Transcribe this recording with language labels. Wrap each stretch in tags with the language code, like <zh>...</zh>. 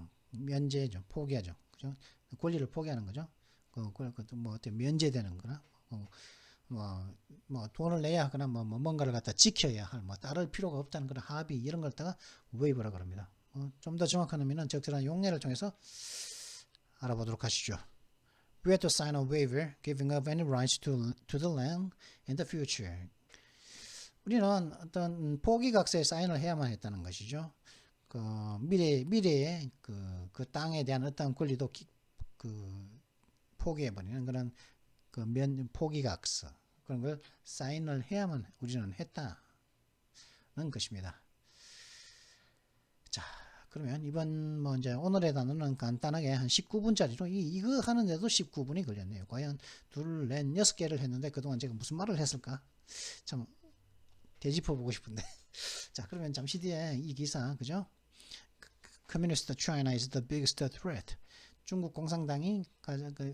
<ko>면제죠. 포기하죠. 그죠? 권리를 포기하는 거죠. 뭐 어때 면제되는 거나 뭐 돈을 내야 하거나 뭐 뭔가를 갖다 지켜야 할 뭐 따를 필요가 없다는 그런 합의 이런 걸 갖다가 waiver라고 합니다. 좀 더 정확한 의미는 적절한 용례를 통해서 알아보도록 하시죠.</ko> <en>We have to sign a waiver giving up any rights to the land in the future.</en> <ko>우리는 어떤 포기각서에 사인을 해야만 했다는 것이죠. 그 미래에 그 땅에 대한 어떤 권리도 포기해버리는 그런 포기각서 그런 걸 사인을 해야만 우리는 했다는 것입니다. 자, 그러면 이번 뭐 이제 오늘의 단어는 간단하게 한 19분짜리로 이거 하는데도 19분이 걸렸네요. 과연 둘, 넷, 6개를 했는데 그동안 제가 무슨 말을 했을까? 참 되짚어 보고 싶은데. 자, 그러면 잠시 뒤에 이 기사, 그죠?</ko> <en>Communist China is the biggest threat.</en> <ko>중국 공산당이 미국이 직면한 가장 큰</ko>